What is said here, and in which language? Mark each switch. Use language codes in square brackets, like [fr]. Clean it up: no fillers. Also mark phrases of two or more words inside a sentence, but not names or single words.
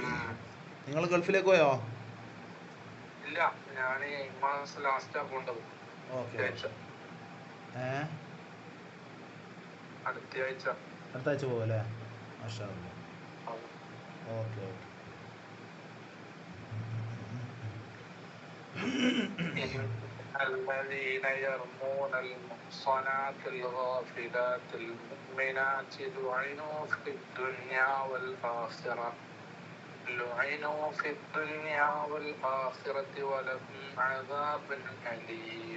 [ml] നിങ്ങൾ ഗൾഫിലേക്ക് പോയോ? ഇല്ല, ഞാൻ ഈ മാസം ലാസ്റ്റ് കൊണ്ടുപോകും. ഓക്കെ. അടുത്ത ആഴ്ച പോകും അല്ലേ? [ar] ما شاء الله. [ml] ഓക്കെ ഓക്കെ. [ar] الذين يرمون المحصنات الغافلات المؤمنات لعنوا في الدنيا والآخرة ولهم عذاب أليم.